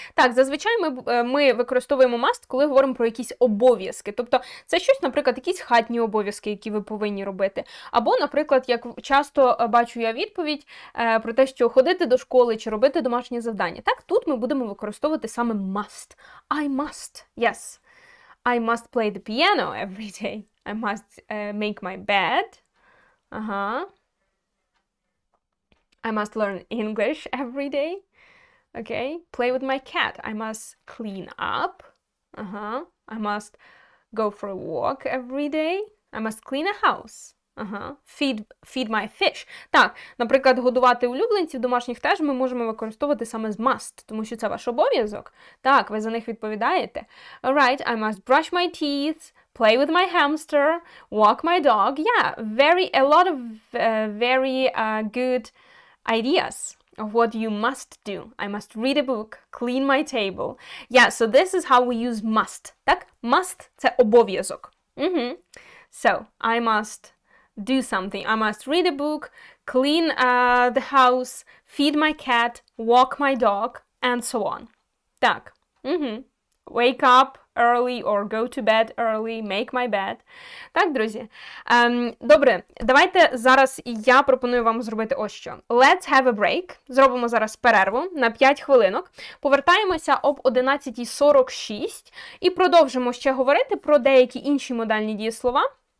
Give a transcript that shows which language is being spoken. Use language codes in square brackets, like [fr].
[uk] Так, зазвичай ми використовуємо must, коли говоримо про якісь обов'язки. Тобто це щось, наприклад, якісь хатні обов'язки, які ви повинні робити. Або, наприклад, як часто бачу я відповідь про те, що ходити до школи чи робити домашні завдання. Так, тут ми будемо використовувати саме must. [en] I must. Yes. I must play the piano every day. I must make my bed. I must learn English every day. Okay. Play with my cat. I must clean up. I must go for a walk every day. I must clean a house. Feed my fish. [uk] Так, наприклад, годувати улюбленців домашніх теж ми можемо використовувати саме з must, тому що це ваш обов'язок. Так, ви за них відповідаєте. [en] Alright, I must brush my teeth, play with my hamster, walk my dog. Yeah, a lot of very good ideas of what you must do. I must read a book, clean my table. Yeah, so this is how we use must. [uk] Так? Must – це обов'язок. [en] So, I must do something. I must read a book, clean the house, feed my cat, walk my dog, and so on. [uk] Так. [en] Wake up early or go to bed early, make my bed. [uk] Так, друзі. Добре, давайте зараз я пропоную вам зробити ось що. [en] Let's have a break. [uk] Зробимо зараз перерву на 5 хвилинок. Повертаємося об 11:46 і продовжимо ще говорити про деякі інші модальні дієслова.